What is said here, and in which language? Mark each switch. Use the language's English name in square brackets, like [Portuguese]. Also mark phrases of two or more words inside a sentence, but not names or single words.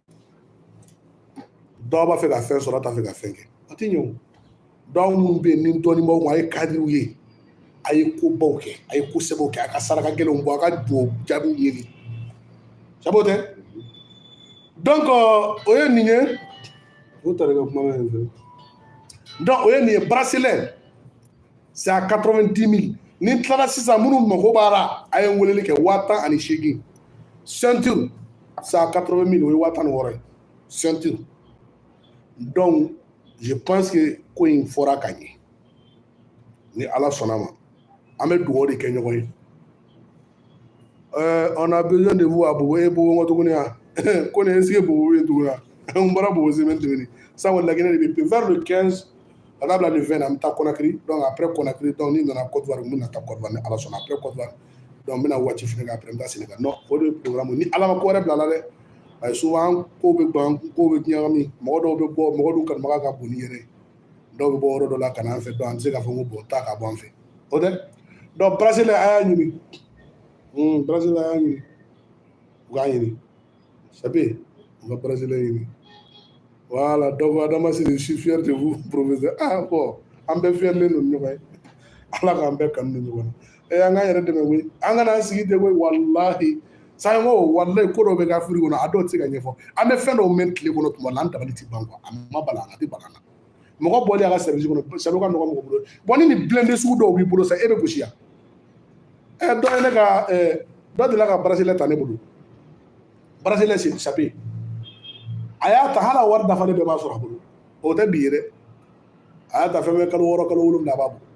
[Bambara] dɔw b'a fɛ ka fɛn sɔrɔ a t'a fɛ ka fɛn kɛ a tɛ ɲɛ o dɔw minnu bɛ yen ni dɔɔnin b'aw ma a ye kadiriw ye a ye kobaw kɛ a ye kosɛbɛw kɛ a ka saraka gɛlɛnw bɔ a ka duwawu jaabiw ɲini sabu tɛ donc o ye nin ye o tari ka kuma bɛ fɛ donc o ye nin ye bracelet [French] c'est à 90 000 [Bambara] ni tilala sisan minnu mago b'a la a ye weleli kɛ 10,800 ceinture [French] c'est à 80 000 [Bambara] o ye 16,000 ye ceinture [French] donc je pense que [Bambara] ko in fɔra ka ɲɛ ni ala sɔnna ma an bɛ dugawu de kɛ ɲɔgɔn ye [French] on a besoin de vous à Bobo [Bambara] e Bobo tuguni ya ko ne [French] est-ce que [Bambara] Bobo bɛ tuguni n bɔra Bobo semaine tuguni san wɛrɛ Laginɛ de bɛ [French] vers le 15 [Bambara] ka taa bila le 20 an bɛ taa Conakry donc [French] après Conakry [Bambara] donc ni nana Côte d'Ivoire n bɛna taa Côte d'Ivoire ni ala sɔnna [French] après Côte d'Ivoire [Bambara] donc n bɛna waati fɛnɛ kɛ après n bɛ taa Sénégal non o de ye programme ni ala ma ko wɛrɛ bila la dɛ [French] parce que souvent [Bambara] kow bɛ ban kow bɛ ɲagami mɔgɔ dɔw bɛ bɔ mɔgɔ dɔw kanubaga ka bon ni yɛrɛ dɔw bɛ bɔ yɔrɔ dɔ la ka na an fɛ donc an tɛ se k'a fɔ ko bon taa ka bɔ an fɛ o tɛ donc bracelet a y'a ɲini bracelet a y'a ɲini u k'a ɲini sape u ka bracelet ɲini voilà donc Adama Siri [French] je suis fier de vous professeur [Bambara] ah bon an bɛɛ fiyɛlen don ni ɲɔgɔn ye ala k'an bɛɛ kanu ni ɲɔgɔn na an k'an yɛrɛ dɛmɛ koyi an kana an sigi ten koyi walahi san ko walahi ko dɔw bɛ kɛ Afiriki kɔnɔ a dɔw tɛ se ka ɲɛfɔ an bɛ fɛn dɔw mɛn tile kɔnɔ tuma la an dabali tɛ ban quoi a ma bala a tɛ bala an na mɔgɔ bɔli a ka service kɔnɔ salo ka nɔgɔ mɔgɔ bolo bon ni nin blindé sugu dɔw b'i bolo sa e bɛ gosi yan dɔ ye ne ka dɔ delila ka bracelet ta ne bolo [French] bracelet c'est sape [Bambara] a y'a ta hali a wari dafalen bɛɛ b'a sɔrɔ a bolo o tɛ bi ye dɛ a y'a ta fɛn fɛn kalo 6 kalo 7 a b'a bolo